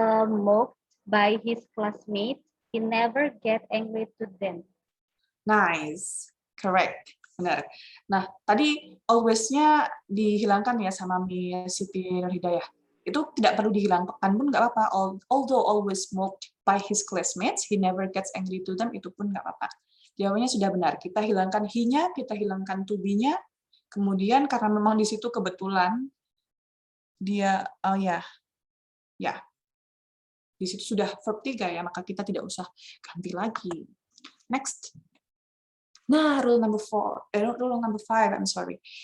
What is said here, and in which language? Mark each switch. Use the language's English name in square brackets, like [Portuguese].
[English] Moved by his classmate, he never get angry to them. Nice, correct, [Indonesian] benar. Nah, tadi always-nya dihilangkan ya sama Miss Siti Nurhidayah. Itu tidak perlu dihilangkan pun nggak apa-apa. [English] Although always moved by his classmates, he never gets angry to them, [Indonesian] itu pun nggak apa-apa. Jawabannya sudah benar. Kita hilangkan he-nya, kita hilangkan to be-nya. Kemudian karena memang di situ kebetulan dia, di situ sudah verb 3 ya, maka kita tidak usah ganti lagi. [English] Next. Nah, rule number 5, I'm sorry.